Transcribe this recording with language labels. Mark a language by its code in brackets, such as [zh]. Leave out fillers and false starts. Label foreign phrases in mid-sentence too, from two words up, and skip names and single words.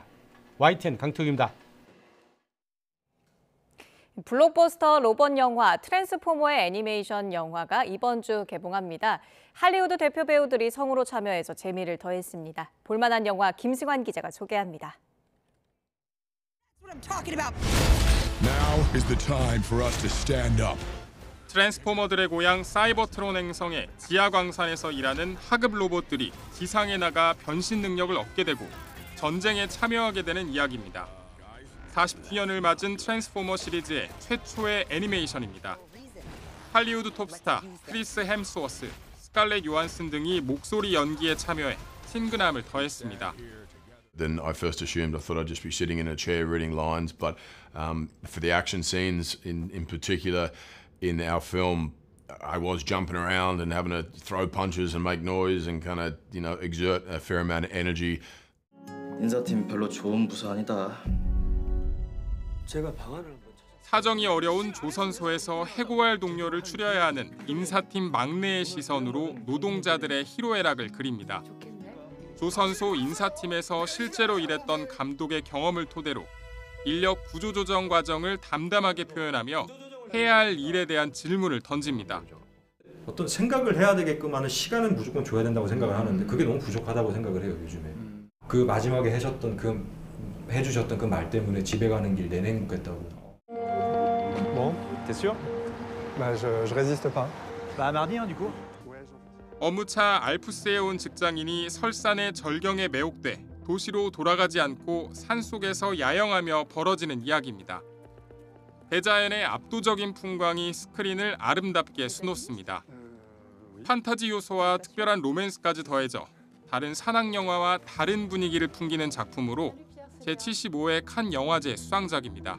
[ko] YTN 강태욱입니다. 블록버스터 로봇 영화 트랜스포머의 애니메이션 영화가 이번 주 개봉합니다. 할리우드 대표 배우들이 성우로 참여해서 재미를 더했습니다. 볼만한 영화 김승환 기자가 소개합니다. [en] Now is the time for us to stand up. [ko] 트랜스포머들의 고향 사이버트론 행성의 지하광산에서 일하는 하급 로봇들이 지상에 나가 변신 능력을 얻게 되고 전쟁에 참여하게 되는 이야기입니다. 40주년을 맞은 트랜스포머 시리즈의 최초의 애니메이션입니다. 할리우드 톱스타 크리스 햄스워스, 스칼렛 요한슨 등이 목소리 연기에 참여해 친근함을 더했습니다. [en] Then I first assumed I thought I'd just be sitting in a chair reading lines, but for the action scenes in particular in our film, I was jumping around and having to throw punches and make noise and kind of, exert a fair amount of energy. [ko] 인사팀 별로 좋은 부서 아니다. 제가 방안을 사정이 어려운 조선소에서 해고할 동료를 추려야 하는 인사팀 막내의 시선으로 노동자들의 희로애락을 그립니다. 조선소 인사팀에서 실제로 일했던 감독의 경험을 토대로 인력 구조조정 과정을 담담하게 표현하며 해야 할 일에 대한 질문을 던집니다. 어떤 생각을 해야 되게끔 하는 시간은 무조건 줘야 된다고 생각을 하는데 그게 너무 부족하다고 생각을 해요, 요즘에. 그 마지막에 해주셨던 그 말 때문에 집에 가는 길 내내 행복했다고. [fr] Bon, t'es sûr? Bah, je résiste pas. Bah, mardi, hein, du coup. [ko] 업무차 알프스에 온 직장인이 설산의 절경에 매혹돼 도시로 돌아가지 않고 산속에서 야영하며 벌어지는 이야기입니다. 대자연의 압도적인 풍광이 스크린을 아름답게 수놓습니다. 판타지 요소와 특별한 로맨스까지 더해져 다른 산악 영화와 다른 분위기를 풍기는 작품으로 제75회 칸 영화제 수상작입니다.